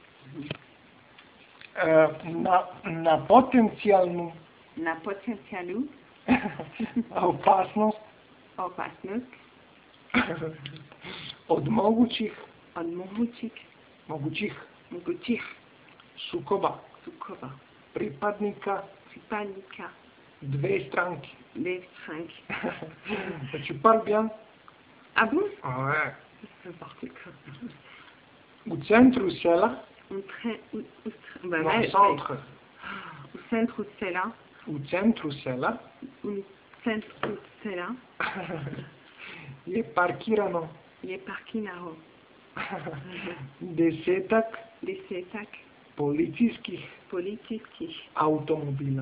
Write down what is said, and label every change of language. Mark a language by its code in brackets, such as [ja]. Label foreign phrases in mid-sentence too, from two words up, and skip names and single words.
[sr] Na potencijalnu opasnost od mogućih sukoba pripadnika dve stranke. [fr] Tu parles bien? Ah bon? Ouais. C'est parti comme ça. [sr] U centru sela, u centru sela je parkirano desetak policijskih automobila.